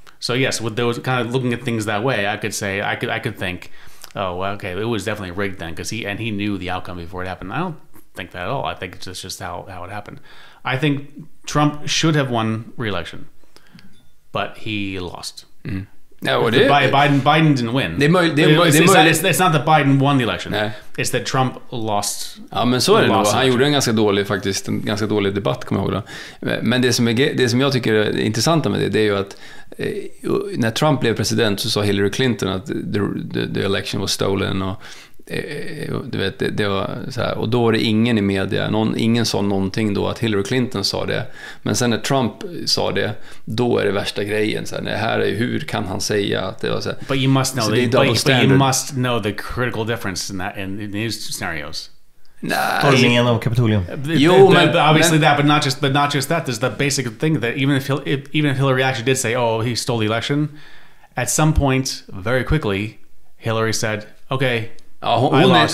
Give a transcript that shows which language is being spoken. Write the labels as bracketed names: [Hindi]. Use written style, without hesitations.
[English] So yes, with those kind of looking at things that way, I could say, I could think, oh, well, okay, it was definitely rigged then, because he knew the outcome before it happened. I don't think that at all. I think it's just how it happened. I think Trump should have won re-election, but he lost. No, Biden didn't win. It's not that Biden won the election. [Swedish] Nej. [English] It's that Trump lost. [Swedish] Ja, men så är det nog. Han gjorde en ganska dålig debatt, kommer jag ihåg då. Men det som jag tycker är intressant med det är ju att när Trump blev president så sa Hillary Clinton att [English] the election was stolen, [Swedish] och du vet, det var så här, och då var det ingen i media, ingen sa någonting då att Hillary Clinton sa det, men sen när Trump sa det, då är det värsta grejen så här, det här är, hur kan han säga att det var så här, [English] but you must know but you must know the critical difference in these scenarios. [Swedish] Stormningen av Kapitolium. [English] Obviously that, but not just that. There's the basic thing that even if Hillary actually did say, "Oh, he stole the election," at some point, very quickly, Hillary said, "Okay, I lost.